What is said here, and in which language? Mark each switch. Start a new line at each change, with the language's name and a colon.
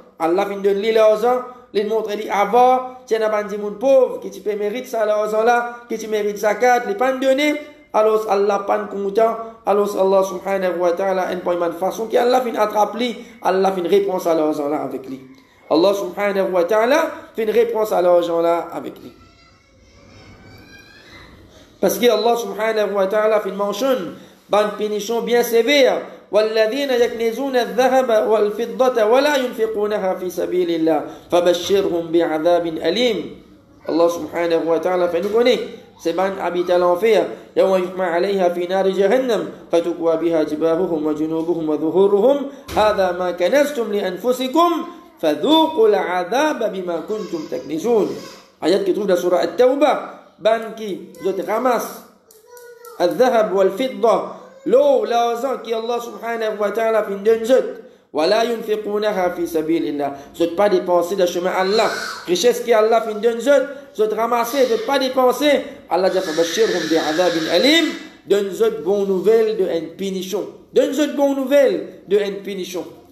Réunion Creole French: Allah fin donne l'argent, il montre lui avant, tiens à bandi moun pauvre, qui tu peux mériter ça l'argent là, qui tu mérites zakat, les pas donné, alors Allah pas content, alors Allah subhanahu wa ta'ala une bonne façon qui Allah fin attrape lui, Allah fin réponse à l'argent là avec lui. Allah subhanahu wa ta'ala fin réponse à l'argent là avec lui. Parce que Allah subhanahu wa ta'ala fait mentionne une punition bien sévère.
Arabic: والذين يكنزون الذهب والفضة ولا ينفقونها في سبيل الله فبشرهم بعذاب أليم. الله سبحانه وتعالى
Réunion Creole French: fait nous connaît ces ban habitent l'enfer
Arabic: يوم يحمى عليها في نار جهنم فتكوى بها جباههم وجنوبهم وظهورهم هذا ما كنزتم لأنفسكم فذوقوا العذاب بما كنتم تكنزون.
Réunion Creole French: آيات qui trouve dans surah At-Tawbah. Ban qui ramasse
Arabic: الذهب والفضة,
Réunion Creole French: l'eau, l'argent qui Allah subhanahu wa ta'ala fin donne zot,
Arabic: wala yunfiqunaha fi sabilillah,
Réunion Creole French: zot pas dépenser dans le chemin Allah, richesse qui Allah fin donne zot ramasser, zot pas dépenser, Allah dit
Arabic: fabashirhum bi'adhabin alim,
Réunion Creole French: donne zot bonne nouvelle de une punition, donne zot bonne nouvelle de une punition.